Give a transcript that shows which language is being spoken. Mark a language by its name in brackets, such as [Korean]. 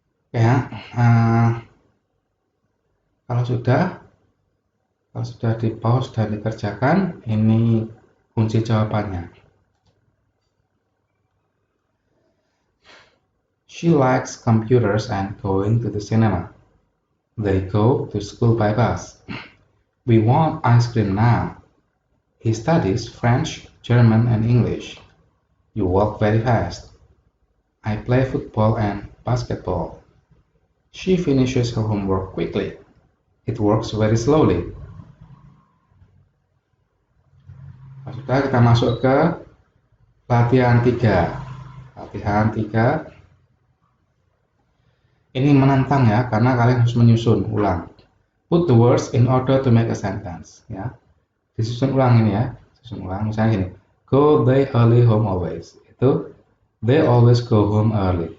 [Indonesian] Ya, kalau sudah di pause dan dikerjakan, ini kunci jawabannya. [English] She likes computers and going to the cinema. They go to school by bus. We want ice cream now. He studies French, German, and English. You walk very fast. I play football and basketball. She finishes her homework quickly. It works very slowly. [Indonesian] Sudah, kita masuk ke latihan 3. Latihan 3. Ini menantang ya, karena kalian harus menyusun ulang. [English] Put the words in order to make a sentence. [Indonesian] Ya, disusun ulang ini ya. Susun ulang, misalnya gini. [English] Go they early home always. Itu they always go home early.